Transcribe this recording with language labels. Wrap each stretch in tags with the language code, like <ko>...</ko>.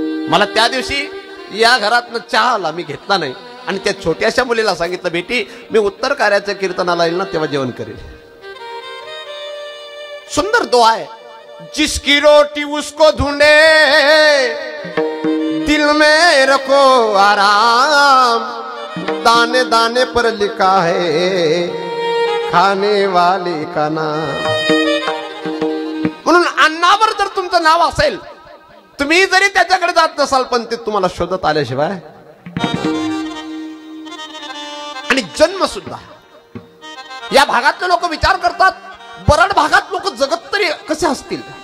<mr>मला त्या दिवशी या घरातनं चहा आला, मी घेतला नाही आणि त्या छोट्याशा मुलीला सांगितलं बेटी मी उत्तर कार्याच्या कीर्तनाला येईल ना तेव्हा जेवण करेल.</mr> <hi>सुंदर दुआ है. जिसकी रोटी उसको ढूंढे, दिल में रखो आराम, दाने दाने पर लिखा है खाने वाले का नाम.</hi> <mr>म्हणून अन्नावर जर तुमचं नाव असेल, तुम्ही जरी त्याच्याकडे जात नसाल पण ते तुम्हाला शोधत आल्याशिवाय. आणि जन्म सुद्धा या भागातले लोक विचार करतात बरड भागात लोक जगत तरी कसे असतील.</mr>